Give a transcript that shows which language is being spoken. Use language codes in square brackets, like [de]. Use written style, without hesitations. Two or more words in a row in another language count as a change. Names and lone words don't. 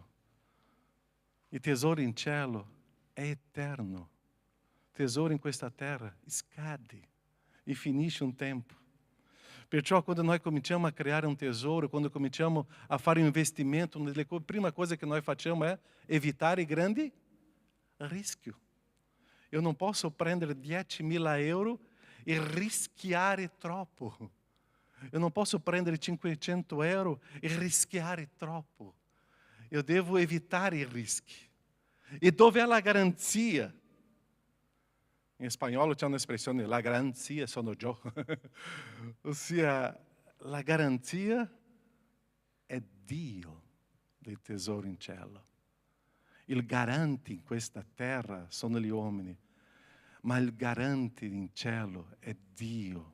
[it] E tesoro in cielo è eterno. Tesoro in questa terra scade e finisce un tempo. Perciò quando noi cominciamo a creare un tesoro, quando cominciamo a fare un investimento, a prima cosa che noi facciamo è evitare grandi rischi. [pt] Eu não posso [it] prendere 10.000 euro e rischiare troppo. [pt] Eu não posso [it] prendere 500 euro e rischiare troppo. [pt] Eu devo evitar [it] i rischi. E dove è la garanzia? In spagnolo c'è un'espressione, la garanzia sono io. Ossia, la garanzia è Dio del tesoro in cielo. Il garante in questa terra sono gli uomini, ma il garante in cielo è Dio.